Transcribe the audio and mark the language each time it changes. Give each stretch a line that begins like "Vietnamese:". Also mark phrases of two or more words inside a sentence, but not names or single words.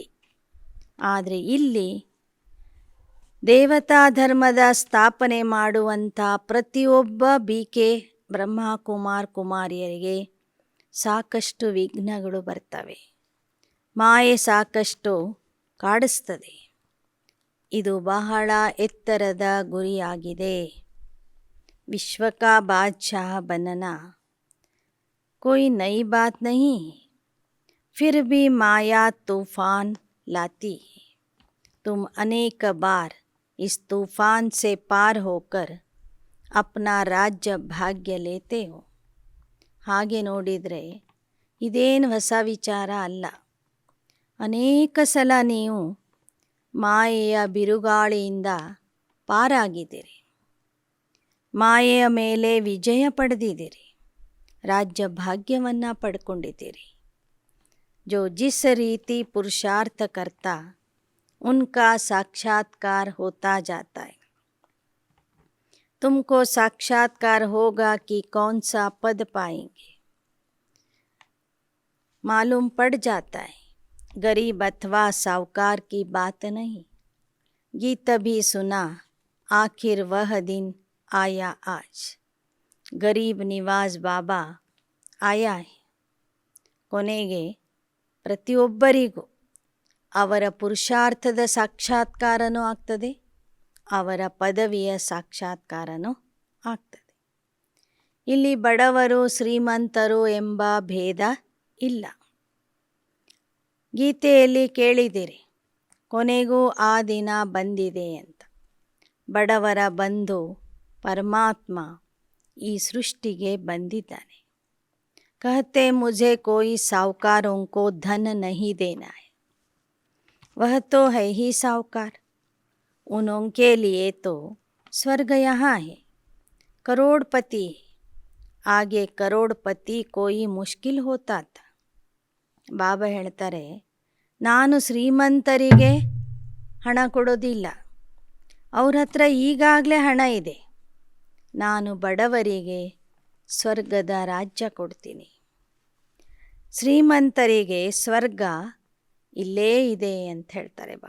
Kannada: ಆದರೆ ಇಲ್ಲಿ ದೇವತಾ ಧರ್ಮದ ಸ್ಥಾಪನೆ ಮಾಡುವಂಥ ಪ್ರತಿಯೊಬ್ಬ BK ಬ್ರಹ್ಮಕುಮಾರ್ ಕುಮಾರಿಯರಿಗೆ ಸಾಕಷ್ಟು ವಿಘ್ನಗಳು ಬರ್ತವೆ. ಮಾಯೆ ಸಾಕಷ್ಟು ಕಾಡಿಸ್ತದೆ. ಇದು ಬಹಳ ಎತ್ತರದ ಗುರಿಯಾಗಿದೆ.
Hindi: विश्व का बादशाह बनना कोई नई बात नहीं है, फिर भी माया तूफान लाती है. तुम अनेक बार इस तूफान से पार होकर अपना राज्य भाग्य लेते हो.
Kannada: ಹಾಗೆ ನೋಡಿದರೆ ಇದೇನು ಹೊಸ ವಿಚಾರ ಅಲ್ಲ. ಅನೇಕ ಸಲ ನೀವು ಮಾಯೆಯ ಬಿರುಗಾಳಿಯಿಂದ ಪಾರಾಗಿದ್ದೀರಿ, ಮಾಯೆಯ ಮೇಲೆ ವಿಜಯ ಪಡೆದಿದ್ದೀರಿ, ರಾಜ್ಯ ಭಾಗ್ಯವನ್ನು ಪಡ್ಕೊಂಡಿದ್ದೀರಿ.
Hindi: जो जिस रीति पुरुषार्थ करता उनका साक्षात्कार होता जाता है। तुमको साक्षात्कार होगा कि कौन सा पद पाएंगे, मालूम पड़ जाता है। गरीब अथवा साहूकार की बात नहीं। गीत भी सुना, आखिर वह दिन आया आज। गरीब निवाज़ बाबा आया है.
Kannada: ಕೊನೆಗೆ ಪ್ರತಿಯೊಬ್ಬರಿಗೂ ಅವರ ಪುರುಷಾರ್ಥದ ಸಾಕ್ಷಾತ್ಕಾರನೂ ಆಗ್ತದೆ, ಅವರ ಪದವಿಯ ಸಾಕ್ಷಾತ್ಕಾರನೂ ಆಗ್ತದೆ. ಇಲ್ಲಿ ಬಡವರು ಶ್ರೀಮಂತರು ಎಂಬ ಭೇದ ಇಲ್ಲ. ಗೀತೆಯಲ್ಲಿ ಕೇಳಿದಿರಿ, ಕೊನೆಗೂ ಆ ದಿನ ಬಂದಿದೆ ಅಂತ. ಬಡವರ ಬಂಧು ಪರಮಾತ್ಮ ಈ ಸೃಷ್ಟಿಗೆ ಬಂದಿದ್ದಾನೆ.
Hindi: कहते मुझे कोई साहूकारों को धन नहीं देना है, वह तो है ही साहूकार, उनके लिए तो स्वर्ग यहाँ है. करोड़पति है, आगे करोड़पति कोई मुश्किल होता था.
Kannada: ಬಾಬಾ ಹೇಳ್ತಾರೆ, ನಾನು ಶ್ರೀಮಂತರಿಗೆ ಹಣ ಕೊಡೋದಿಲ್ಲ, ಅವ್ರ ಹತ್ರ ಈಗಾಗಲೇ ಹಣ ಇದೆ. ನಾನು ಬಡವರಿಗೆ ಸ್ವರ್ಗದ ರಾಜ್ಯ ಕೊಡ್ತೀನಿ. ಶ್ರೀಮಂತರಿಗೆ ಸ್ವರ್ಗ ಇಲ್ಲೇ ಇದೆ ಅಂತ ಹೇಳ್ತಾರೆ ಬಾಬಾ.